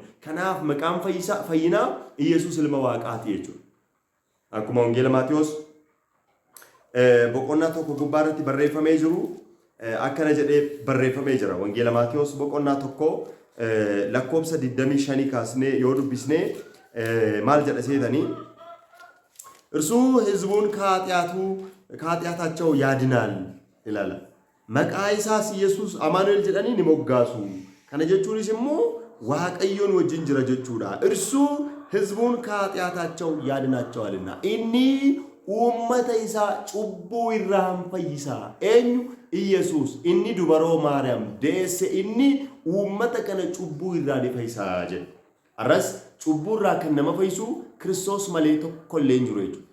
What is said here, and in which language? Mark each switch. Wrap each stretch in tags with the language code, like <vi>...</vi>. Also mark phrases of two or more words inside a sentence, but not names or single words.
<om>Kanaaf maqaan fayyinaa Iyesuus ilma Waaqaati jechuudha. Akkuma wangeela Maatiyos boqonnaa 1 gubbaarratti barreeffamee jiru akkana jedhee barreeffamee jira. Wangeela Maatiyos boqonnaa 1 lakkoobsa 25 kaasnee yoo dubbisnee maal jedha seetanii</om> <am>እርሱ ሕዝቡን ከኃጢአታቸው ያድናል ይላል።</am> <om>maqaa isaas Iyesuus Amaanu'eel jedhanii ni moggaasu. Kana jechuunis immoo Waaqayyoon wajjin jira jechuudha.</om> <am>እርሱ ሕዝቡን ከኃጢአታቸው ያድናቸዋልና</am> <om>inni uummata isaa cubbuu irraa fayyisa. Eenyu? Iyesuus inni dubaroo Maariyaam deesse inni uummata kana cubbuu irraa ni fayyisa jedhe. Arras cubbuu irraa kan nama fayyisu Kiristoos malee tokko illee hin jiru jechuudha.</om>